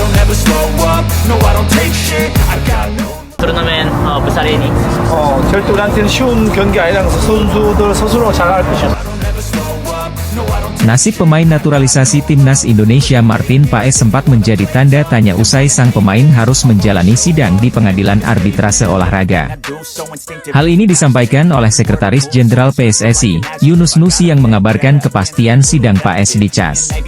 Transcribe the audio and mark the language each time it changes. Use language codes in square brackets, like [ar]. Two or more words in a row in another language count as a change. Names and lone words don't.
[en] never slow up, no I don't take shit, I got no. [id] Turnamen besar ini. [ko] 절대 우리한테는 쉬운 경기 아니라서 선수들 스스로 잘할 것이다. [id] Nasib pemain naturalisasi timnas Indonesia Martin Paes sempat menjadi tanda tanya usai sang pemain harus menjalani sidang di Pengadilan Arbitrase Olahraga. Hal ini disampaikan oleh Sekretaris Jenderal PSSI, Yunus Nusi yang mengabarkan kepastian sidang Paes di CAS.